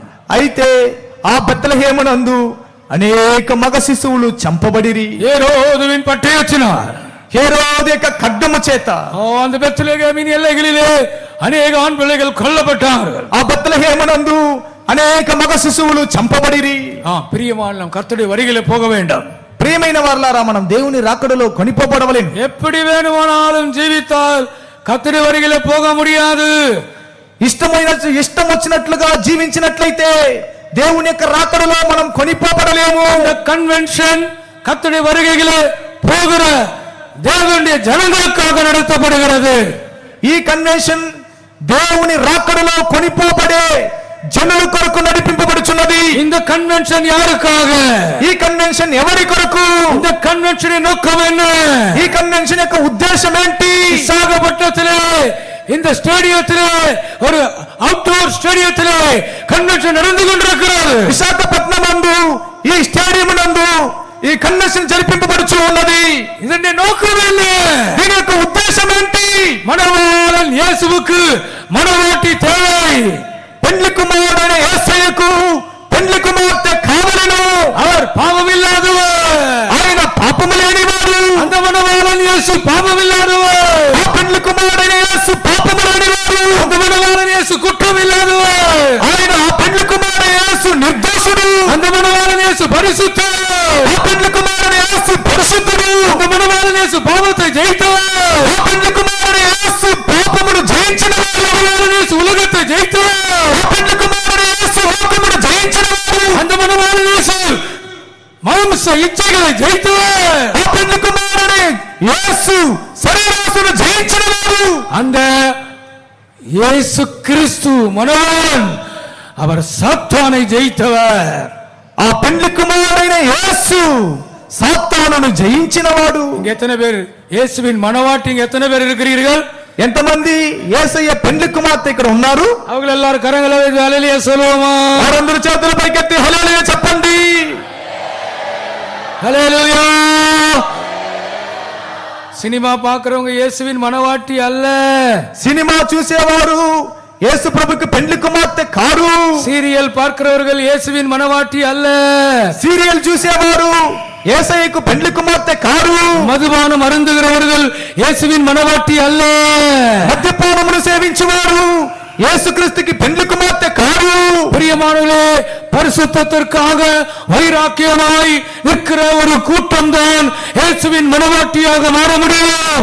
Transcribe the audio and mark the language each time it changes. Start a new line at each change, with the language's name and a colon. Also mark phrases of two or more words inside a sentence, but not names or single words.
Telugu: అయితే ఆ బెత్లెహేమునందు అనేక మగ శిశువులు చంపబడిరి.
Tamil: ஏரோதுவின் பட்டயத்தினார்,
Telugu: హేరోదు యొక్క ఖడ్గము చేత
Tamil: அந்த பெத்லகேமின் எல்லைகளிலே அநேக ஆண் பிள்ளைகள் கொல்லப்பட்டார்கள்.
Telugu: ఆ బెత్లెహేమునందు అనేక మగ శిశువులు చంపబడిరి.
Tamil: பிரியமான நாம் கர்த்தருடைய வருகையிலே போக வேண்டும்.
Telugu: ప్రియమైన వారలారా, మనం దేవుని రాకడలో కొనిపోబడవలెను.
Tamil: எப்படி வேணுமானாலும் ஜீவித்தால் கர்த்தருடைய வருகையிலே போக முடியாது.
Telugu: ఇష్టం వచ్చినట్లుగా జీవించినట్లయితే దేవుని యొక్క రాకడలో మనం కొనిపోబడలేము.
Tamil: இந்த கன்வென்ஷன் கர்த்தருடைய வருகையிலே போகிற தேவனுடைய ஜனங்களுக்காக நடத்தப்படுகிறது.
Telugu: ఈ కన్వెన్షన్ దేవుని రాకడలో కొనిపోబడే జనుల కొరకు నడిపింపబడుచున్నది.
Tamil: இந்த கன்வென்ஷன் யாருக்காக?
Telugu: ఈ కన్వెన్షన్ ఎవరి కొరకు?
Tamil: இந்த கன்வென்ஷனின் நோக்கம் என்ன?
Telugu: ఈ కన్వెన్షన్ యొక్క ఉద్దేశం ఏంటి?
Tamil: விசாகப்பட்டினத்திலே இந்த ஸ்டேடியத்திலே, ஒரு
English: outdoor stadiumத்திலே
Tamil: கன்வென்ஷன் நடந்து கொண்டிருக்கிறது.
Telugu: విశాఖపట్నం నందు ఈ స్టేడియం నందు ఈ కన్వెన్షన్ జరిపింపబడుచు ఉన్నది.
Tamil: இதனுடைய நோக்கம் என்ன?
Telugu: దీని యొక్క ఉద్దేశం ఏంటి?
Tamil: மணவாளன் இயேசுவுக்கு மணவாட்டி தேவை.
Telugu: పెండ్లి కుమారుడైన యేసయ్యకు పెండ్లి కుమార్తె కావలెను.
Tamil: அவர் பாவமில்லாதவர்,
Telugu: ఆయన పాపము లేనివాడు.
Tamil: அந்த மணவாளன் இயேசு பாவமில்லாதவர்.
Telugu: ఆ పెండ్లి కుమారుడైన యేసు పాపము లేనివాడు.
Tamil: அந்த மணவாளன் இயேசு குற்றமில்லாதவர்.
Telugu: ఆయన ఆ పెండ్లి కుమారుడైన యేసు నిర్దోషుడు.
Tamil: இயேசு பரிசுத்தர்.
Telugu: ఆ పెండ్లి కుమారుడు యేసు పరిశుద్ధుడు.
Tamil: அந்த மணவாளன் இயேசு பாவத்தை ஜெயித்தவர்.
Telugu: ఆ పెండ్లి కుమారుడు యేసు పాపమును జయించినవాడు.
Tamil: மணவாளன் இயேசு உலகத்தை ஜெயித்தவர்.
Telugu: ఆ పెండ్లి కుమారుడు యేసు లోకమును జయించినవాడు.
Tamil: அந்த மணவாளன் இயேசு மாம்ச இச்சைகளை ஜெயித்தவர்.
Telugu: ఆ పెండ్లి కుమారుడు యేసు శరీరాసును జయించినవాడు.
Tamil: அந்த இயேசு கிறிஸ்து மணவாளன் அவர் சாத்தானை ஜெயித்தவர்.
Telugu: ఆ పెండ్లి కుమారుడైన యేసు సాతానును జయించినవాడు.
Tamil: இங்க எத்தனை பேர் இயேசுவின் மணவாட்டி இங்க எத்தனை பேர் இருக்கிறீர்கள்?
Telugu: ఎంతమంది యేసయ్య పెండ్లి కుమార్తె ఇక్కడ ఉన్నారు?
Tamil: அவங்க எல்லாரும் கரங்களை வைத்து ஹல்லேலூயா சொல்லுவோமா?
Telugu: వారందరూ చేతుల పైకెత్తి హల్లెలూయా చెప్పండి.
Tamil: ஹல்லேலூயா. சினிமா பார்க்கறவங்க இயேசுவின் மணவாட்டி அல்ல.
Telugu: సినిమా చూసేవారు యేసు ప్రభుకి పెండ్లి కుమార్తె కారు.
Tamil: சீரியல் பார்க்கிறவர்கள் இயேசுவின் மணவாட்டி அல்ல.
Telugu: సీరియల్ చూసేవారు యేసయ్యకు పెండ్లి కుమార్తె కారు.
Tamil: மதுபானம் அருந்துகிறவர்கள் இயேசுவின் மணவாட்டி அல்ல.
Telugu: మద్యపానమును సేవించువారు యేసుక్రీస్తుకి పెండ్లి కుమార్తె కారు.
Tamil: பிரியமானவர்களே, பரிசுத்தத்திற்காக வைராக்கியமாய் நிற்கிற ஒரு கூட்டம் தான் இயேசுவின் மணவாட்டியாக மாற முடியும்.